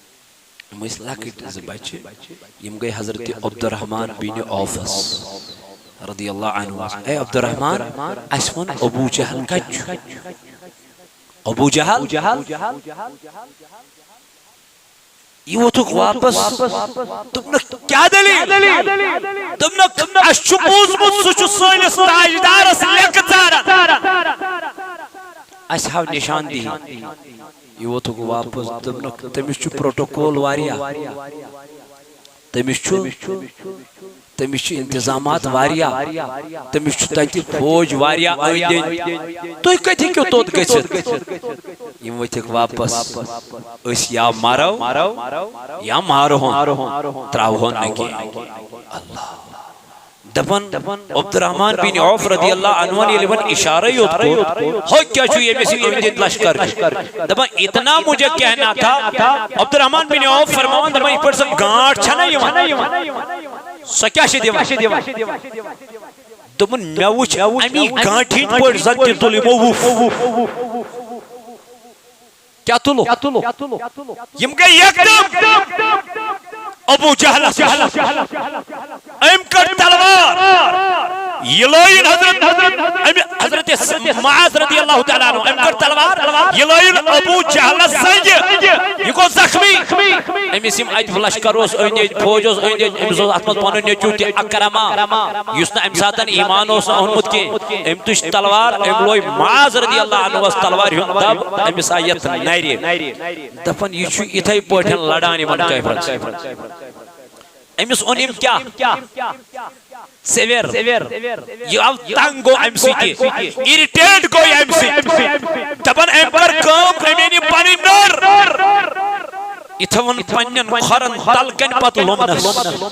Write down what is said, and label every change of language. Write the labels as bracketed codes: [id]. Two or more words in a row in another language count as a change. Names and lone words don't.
[ks] اس لکٹ از بچے یم گئی حضرت عبدالرحمن بن عوفس [ar] رضی اللہ عنہ [ks] اے عبد الرحمن اسمن ابو جہل کچ ابو جہل یہ ووتھُکھ واپس دوٚپنکھ کیٛاہ دلیٖل دوٚپنکھ اَسہِ چھُ بوٗزمُت سُہ چھُ سٲنِس تاجدارس لیٚکھٕ ژاران اَسہِ ہاو نِشاندہی یہ ووتھُکھ واپس دوٚپنکھ تٔمِس چھُ پروٹوکول واریاہ تٔمِس چھُ انتظامات واریاہ تٔمِس چھُ تتہِ فوج واریاہ أنٛدۍ أنٛدۍ تُہۍ کتہِ ہیٚکِو توٚت گٔژھِتھ یِم ؤتھِکھ واپس أسۍ یا مرو یا مارہون تراوہون نہٕ کینٛہہ اللہ دپن عبد الرحمن بن عوف [ar] رضی اللہ عنہ [ks] ییٚلہِ وۄنۍ اِشارے یوت کوٚر ہو کیٛاہ چھُ ییٚمِس یہِ أنٛدۍ أنٛدۍ لشکر دپن [ur] اتنا مجھے کہنا تھا [ks] عبد الرحمن بن عوف فرماوان دپان یِتھ پٲٹھۍ سۄ گانٛٹھ چھنا یِوان سۄ کیٛاہ چھِ دِوان دوٚپُن مےٚ وٕچھ امی گانٹھِ ہٕنٛدۍ پٲٹھۍ زن تہِ تُل یِمو وُپھ کیٛاہ تُلُکھ یِم گٔے یکدم ابو جہلس أمۍ کٔڑ تلوار یہ لٲیِن حضرت معاذ [ar] رضی اللہ تعالیٰ عنہ [ks] أمۍ کٔڑ تلوار یہ لٲیِن ابو جہلس زنٛگہِ یہ گوٚو زخمی أمِس یِم اَتہِ لشکر اوس أنٛدۍ أنٛدۍ فوج اوس أنٛدۍ أنٛدۍ أمِس اوس اتھ منٛز پنُن نیٚچوٗ تہِ اکرما یُس نہٕ امہِ ساتن ایمان اوس نہٕ اوٚنمُت کینٛہہ أمۍ تُج تلوار أمۍ لوے معاذ رضی اللہ عنہس تلوارِ ہُنٛد دب أمِس آیہِ یتھ نرِ دپان یہِ چھُ یِتھے پٲٹھۍ لڑان یِمن کٲفرن أمِس اوٚن أمۍ کیٛاہ سیویر یہ آو تنگ گو أمۍ سۭتۍ اِرِٹیٹ گوٚو أمۍ سۭتۍ دپان أمۍ کٔر کٲم أمۍ أنۍ یہِ پنٕنۍ نٔر یہِ تھٲوٕن پننٮ۪ن کھۄرن تل کنہِ پتہٕ لومنس